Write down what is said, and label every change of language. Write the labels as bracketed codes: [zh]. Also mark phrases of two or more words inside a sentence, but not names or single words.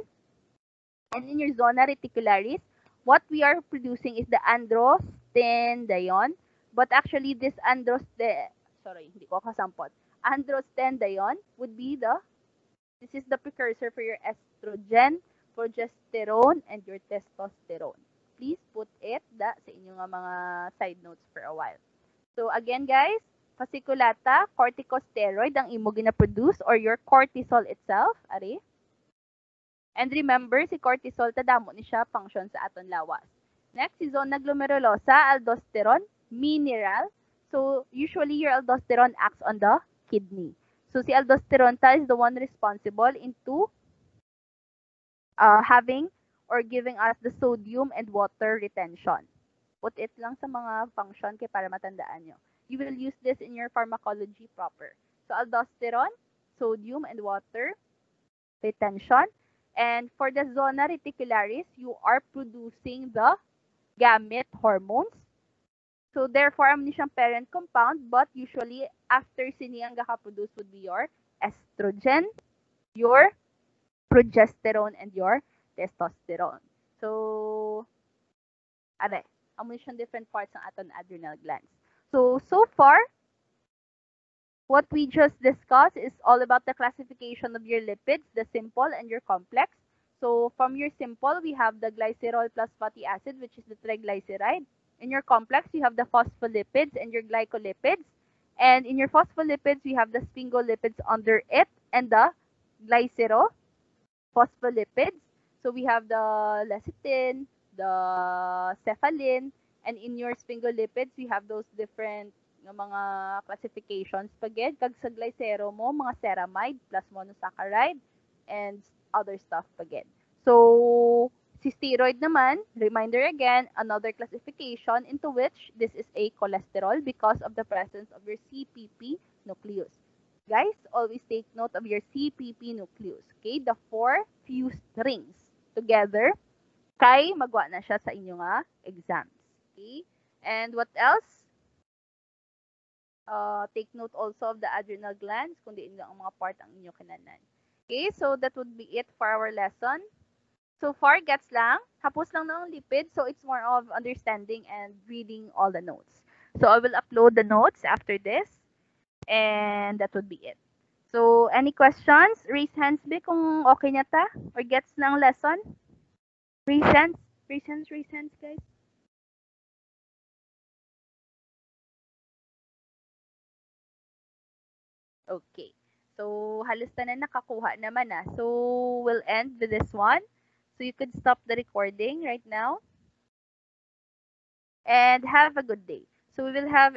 [en] And in your zona reticularis, what we are producing is the androstenedione. But actually, this androstenedione would be this is the precursor for your estrogen, progesterone, and your testosterone. Please put it [hil] sa inyong mga [en] side notes for a while. So again guys, [hil] fasciculata, corticosteroid ang imo gina-produce [en] or your cortisol itself, [hil] ari. [en] And remember, [hil] si cortisol tadamo ni siya function sa aton lawas. Next, si zona glomerulosa, aldosterone, mineral. [en] So usually your aldosterone acts on the kidney. So, si aldosterone is the one responsible into having or giving us the sodium and water retention. [hil] Put it lang sa mga function kaya para matandaan nyo. [en] You will use this in your pharmacology proper. So, aldosterone, sodium and water retention. And for the zona reticularis, you are producing the gamete hormones. [hil] So, therefore, am ni siyang [en] parent compound, [hil] but usually, after siniyang gaka-produce [en] would be your estrogen, your progesterone, and your testosterone. So, [hil] amo ni siyang different parts ng aton adrenal glands. [en] So far, what we just discussed is all about the classification of your lipids, the simple and your complex. So, from your simple, we have the glycerol plus fatty acid, which is the triglyceride. In your complex, you have the phospholipids and your glycolipids. And in your phospholipids, we have the sphingolipids under it and the glycerophospholipids. So we have the lecithin, the cephalin, and in your sphingolipids, we have those different [hil] mga classifications pagid kag sa glycero mo mga ceramide plus monosaccharide and other stuff pagid. So si steroid naman, [en] reminder again, another classification into which this is a cholesterol because of the presence of your CPP nucleus. Guys, always take note of your CPP nucleus. Okay? The 4 fused rings together [hil] kay magwa na siya sa inyo nga [en] exams. Okay? And what else? Take note also of the adrenal glands [hil] kung diin lang ang mga part ang inyo kinanan. [en] Okay? So that would be it for our lesson. So far, gets lang. Hapos lang ng lipid. So it's more of understanding and reading all the notes. So I will upload the notes after this. And that would be it. So any questions? [hil] Raise hands be kung okay na ta? Or gets na ang lesson? [en] Raise hands. Raise hands, guys. Okay. [hil] So halos na nakakuha naman na. [en] So we'll end with this one. So you could stop the recording right now. And have a good day. So we will have